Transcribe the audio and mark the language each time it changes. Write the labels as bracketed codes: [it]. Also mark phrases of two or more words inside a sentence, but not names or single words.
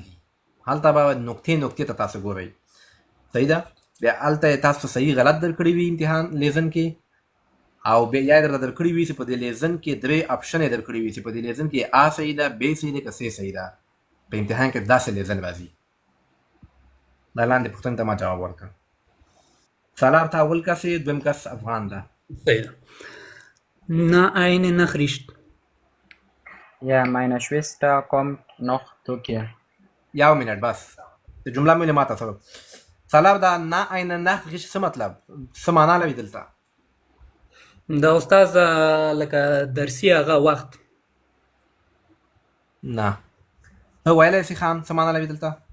[ps] دي هلته به نقطې ته تاسو ګورئ صحیح ده بیا هلته تاسو صحیح غلط درکړي وي امتحان لیزن کې او بیا یا درته درکړي وي چې په دې لیزن کې درې اپشن یې درکړي وي چې په دې لیزن کې A صحیح ده B صحیح ده که C صحیح ده په امتحان کې داسې لیزن راځي دا لاندې پوښتنې ته ما جواب ورکړه سالار ته اول کس یې دویم کس افغان ده صحیح ده [de] Na eine Nachricht. Ja, meine Schwester kommt noch Türkei. [ps] یو منټ بس جمله مې ماته سره سالار دا نه [de] eine Nachricht [ps] څه مطلب څه معنا لري دلته دا استاد لکه درسي هغه وخت نه ته ویلی سي خان څه معنا لري دلته؟